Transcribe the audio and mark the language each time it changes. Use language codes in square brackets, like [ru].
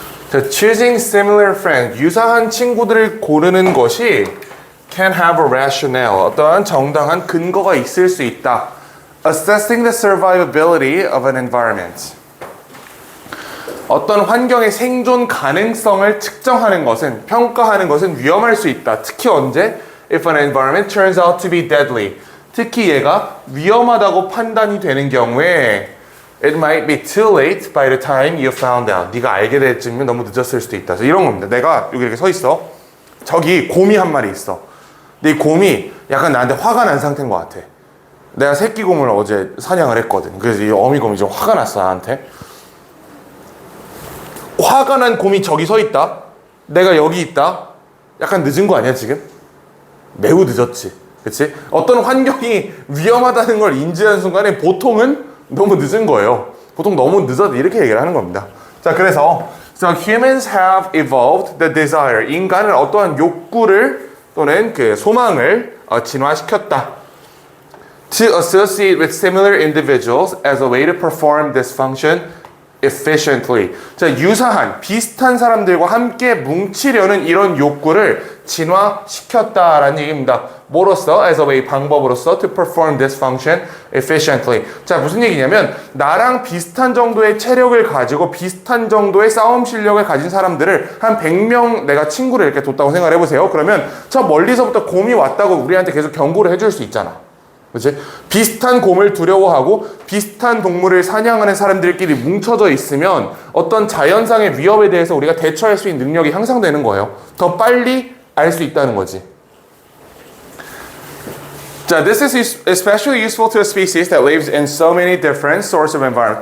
[ko] 자, [en] choosing similar friends, [ko] 유사한 친구들을 고르는 것이 [en] can have a rationale, [ko] 어떠한 정당한 근거가 있을 수 있다. [en] Assessing the survivability of an environment, [ko] 어떤 환경의 생존 가능성을 측정하는 것은, 평가하는 것은 위험할 수 있다. 특히 언제? [en] If an environment turns out to be deadly, [ko] 특히 얘가 위험하다고 판단이 되는 경우에 [en] It might be too late by the time you found out. [ko] 네가 알게 될 쯤이면 너무 늦었을 수도 있다. 이런 겁니다. 내가 여기 이렇게 서 있어. 저기 곰이 한 마리 있어. 근데 이 곰이 약간 나한테 화가 난 상태인 것 같아. 내가 새끼 곰을 어제 사냥을 했거든. 그래서 이 어미곰이 좀 화가 났어, 나한테. 화가 난 곰이 저기 서 있다. 내가 여기 있다. 약간 늦은 거 아니야, 지금? 매우 늦었지. 그치? 어떤 환경이 위험하다는 걸 인지하는 순간에 보통은 너무 늦은 거예요. 보통 너무 늦어도 이렇게 얘기를 하는 겁니다. 자, 그래서 [en] So humans have evolved the desire. [ko] 인간은 어떠한 욕구를 또는 그 소망을 진화시켰다. [en] To associate with similar individuals as a way to perform this function efficiently. [ko] 자, 유사한, 비슷한 사람들과 함께 뭉치려는 이런 욕구를 진화시켰다라는 얘기입니다. 뭐로써? [en] As a way, [ko] 방법으로서 [en] to perform this function efficiently. [ko] 자, 무슨 얘기냐면 나랑 비슷한 정도의 체력을 가지고 비슷한 정도의 싸움 실력을 가진 사람들을 한 100명 내가 친구를 이렇게 뒀다고 생각을 해보세요. 그러면 저 멀리서부터 곰이 왔다고 우리한테 계속 경고를 해줄 수 있잖아. 그렇지? 비슷한 곰을 두려워하고 비슷한 동물을 사냥하는 사람들끼리 뭉쳐져 있으면 어떤 자연상의 위협에 대해서 우리가 대처할 수 있는 능력이 향상되는 거예요. 더 빨리 알 수 있다는 거지. 자, [en] this is especially useful to a species that lives in so many different sorts of environment.